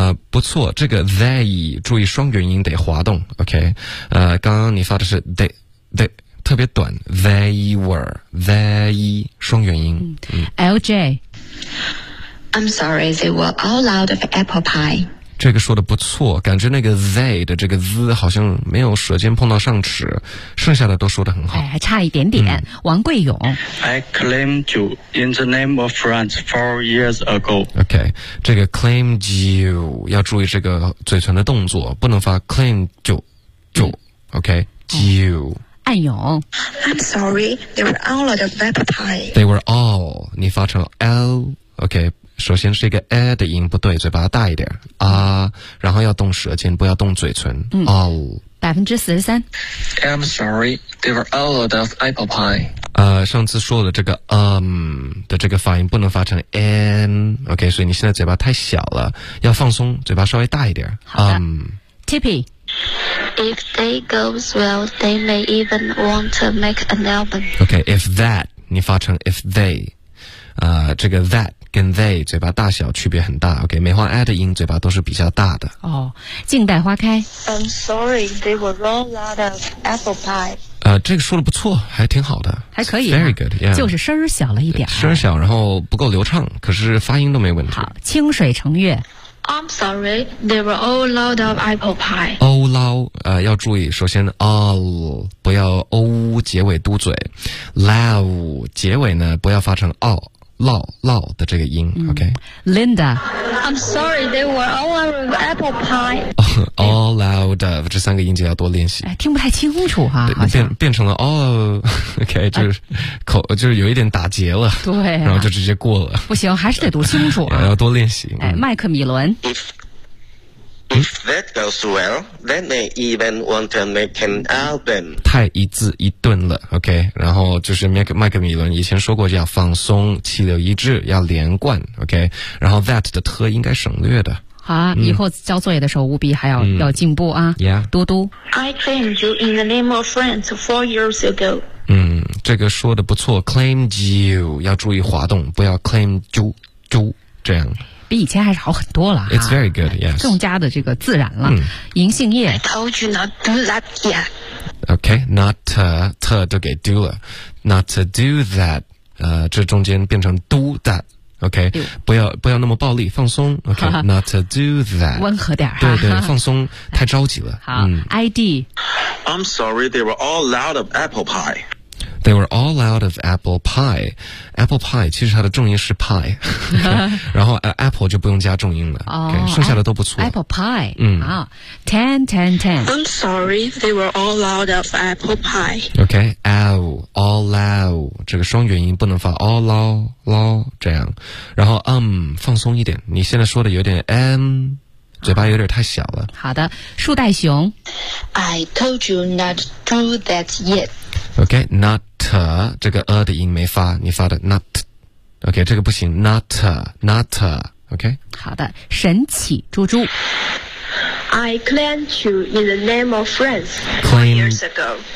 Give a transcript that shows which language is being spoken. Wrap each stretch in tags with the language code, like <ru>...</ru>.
<zh>不错，这个 they, 注意双元音得滑动 ,OK, 刚刚你发的是 they, 特别短 ,</zh> <en>they were,</en> <zh>they, 双元音、嗯、 ,LJ,</zh> <en>I'm sorry, they were all out of apple pie.</en> <zh>这个说的不错，感觉那个 they 的这个 z 好像没有舌尖碰到上齿，剩下的都说得很好。哎、还差一点点、嗯、王贵勇</zh> <en>I claimed you in the name of France 4 years ago.</en> <zh>OK,这个 claimed you 要注意这个嘴唇的动作，不能发 claim 就、嗯、OK you 暗涌</zh> <en>I'm sorry, they were all out of apple pie. They were all,</en> <zh>你发成 L, OK, 首先是一个 A 的音不对，嘴巴大一点 A, 然后要动舌尖不要动嘴唇、嗯、all 43%</zh> <en>I'm sorry, they were all out of apple pie.</en> <zh>上次说的这个 的这个发音不能发成 n, OK, 所以你现在嘴巴太小了，要放松，嘴巴稍微大一点。</zh> <en>Tippy, if they goes well, they may even want to make an album.</en> <zh>OK, if that, 你发成 if they, 这个 that 跟 they 嘴巴大小区别很大。 OK, 梅花 at 的音嘴巴都是比较大的。哦，静待花开。</zh> <en>I'm sorry, they were all out of apple pie.</en> <zh>这个说的不错，还挺好的，还可以、啊、</zh> <en>very good, yeah,</en> <zh>就是声儿小了一点，声儿小然后不够流畅，可是发音都没问题。好，清水成月</zh> <en>I'm sorry, they were all out of apple pie.</en> <zh>All out, 要注意，首先 all, 不要 o 结尾嘟嘴， low, 结尾呢不要发成 all,唠的这个音、嗯、OK</zh> <en>Linda I'm sorry, they were all out of apple pie.</en> <zh>All out of, 这三个音节要多练习，听不太清楚哈、啊、变成了 all OK 就是、口就是有一点打结了，对、啊、然后就直接过了，不行，还是得读清楚、啊、要多练习、嗯、哎，麦克米伦</zh> <en>If that goes well, then they even want to make an album.</en> <zh>太一字一顿了 ,OK, 然后就是麦克米伦以前说过要放松，气流一致，要连贯 ,OK, 然后 that 的特应该省略的。好、啊嗯、以后交作业的时候务必还要、嗯、要进步啊。</zh> <en>Yeah.</en> <zh>嘟嘟。</zh> <en>I claimed you in the name of friends 4 years ago.</en> <zh>嗯，这个说的不错</zh> <en>claimed you</en> <zh>要注意滑动，不要 claimed 啾啾这样，比以前还是好很多了、啊、</zh> <en>It's very good, yes.</en> <zh>更加的这个自然了、嗯、银杏叶</zh> <en>I told you not do that yet.</en> <zh>OK, not to, to 都给 do 了</zh> <en>Not to do that、</en> <zh>这中间变成 do thatOK, 不要那么暴力，放松。</zh> <en>OK, not to do that.</en> <zh>温和点。对对，放松，太着急了。好、嗯、,ID.</zh> <en>I'm sorry, they were all out of apple pie. They were all out of apple pie. Apple pie,</en> <zh>其实它的重音是</zh> <en>pie.</en> <zh>Okay, 然后、apple 就不用加重音了。Okay, 剩下的都不错。</zh> <en>Apple pie. 嗯。10, 10, 10. I'm sorry, they were all out of apple pie. OK, ow, all out.</en> <zh>这个双元音不能发</zh> <en>all out.</en> <zh>捞这样，然后放松一点，你现在说的有点 嘴巴有点太小了。好的，树袋熊</zh> <en>I told you not to do that yet.</en> <zh>OK, not 这个的音没发，你发的 not. OK, 这个不行 not OK, 好的，神奇猪猪</zh> <en>I claimed you in the name of friends years ago</en>